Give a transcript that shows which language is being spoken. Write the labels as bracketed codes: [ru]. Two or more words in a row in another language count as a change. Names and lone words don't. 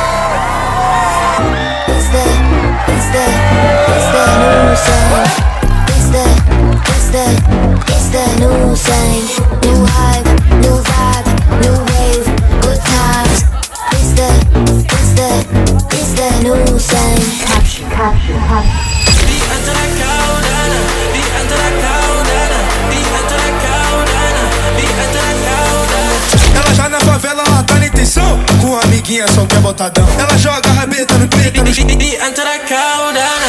[en] It's that new sound. It's that new sound. New hype, new vibe, new wave, good times. It's that new sound. Capture. [pt] Ela já na favela, ela tá na intenção. Com a amiguinha só quer botadão. Ela joga a rabeta no peito, no e entra na caudana.